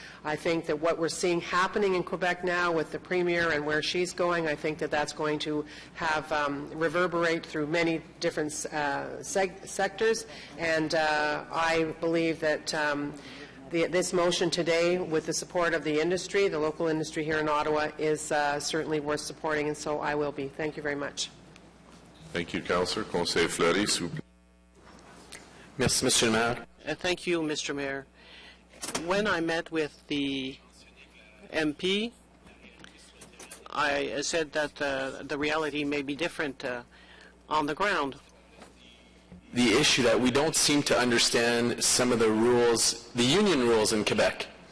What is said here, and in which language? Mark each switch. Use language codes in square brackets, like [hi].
[en] I think that what we're seeing happening in Quebec now with the Premier and where she's going, I think that that's going to have reverberate through many different sectors, and I believe that this motion today, with the support of the industry, the local industry here in Ottawa, is certainly worth supporting, and so I will be. Thank you very much. Thank you, Councillor. [fr] Conseiller Fleury, s'il vous plaît. Merci, Monsieur le Maire. [en] Thank you, Mr. Mayor. When I met with the MP, I said that the reality may be different on the ground. The issue that we don't seem to understand some of the rules, the union rules in Quebec.